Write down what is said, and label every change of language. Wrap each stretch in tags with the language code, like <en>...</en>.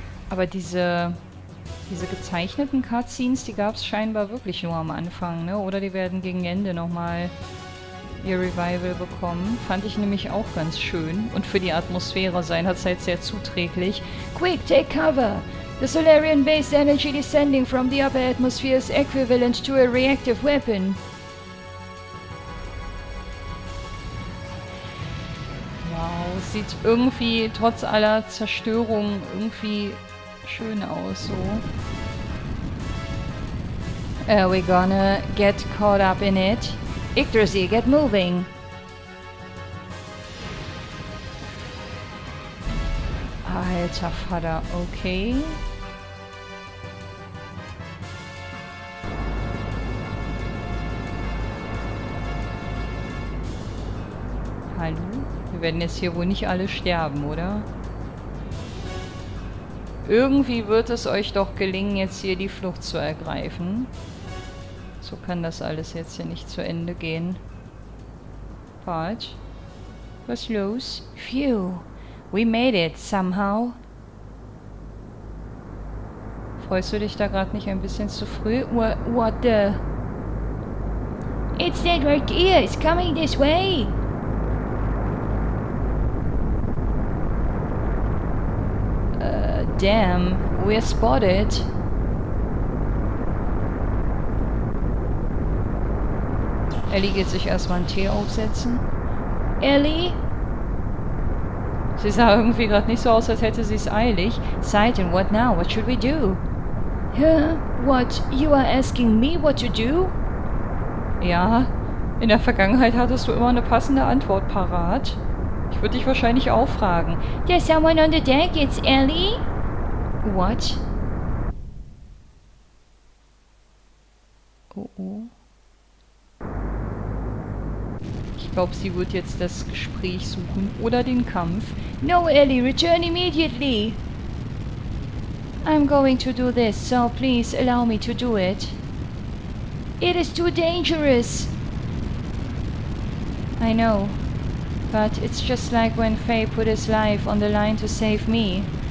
<de>Aber diese gezeichneten Cutscenes, die gab es scheinbar wirklich nur am Anfang, ne? Oder die werden gegen Ende nochmal ihr Revival bekommen. Fand ich nämlich auch ganz schön. Und für die Atmosphäre seinerzeit sehr zuträglich.</de> <en>Quick, take cover! The Solarian-based energy descending from the upper atmosphere is equivalent to a reactive weapon.</en> <de>Wow, es sieht irgendwie trotz aller Zerstörung irgendwie schön aus, so.</de> <en>We're gonna get caught up in it. Yggdrasil, get moving.</en> <de>Alter Vater, okay. Hallo? Wir werden jetzt hier wohl nicht alle sterben, oder? Irgendwie wird es euch doch gelingen, jetzt hier die Flucht zu ergreifen. So kann das alles jetzt hier nicht zu Ende gehen. But, was los?</de> <en>Phew, we made it somehow.</en> <de>Freust du dich da gerade nicht ein bisschen zu früh?</de> <en>What the... It's that right here, it's coming this way. Damn, we're spotted.</en> <de>Ellie geht sich erstmal einen Tee aufsetzen. Ellie? Sie sah irgendwie gerade nicht so aus, als hätte sie es eilig.</de> <en>Satan, what now? What should we do? Huh? What? You are asking me what to do?</en> <de>Ja, in der Vergangenheit hattest du immer eine passende Antwort parat. Ich würde dich wahrscheinlich auch fragen.</de> <en>There's someone on the deck, it's Ellie? What? Oh oh.</en> <de>Ich glaube, sie wird jetzt das Gespräch suchen oder den Kampf.</de> <en>No, Ellie, return immediately. I'm going to do this, so please allow me to do it. It is too dangerous. I know, but it's just like when Faye put his life on the line to save me.</en>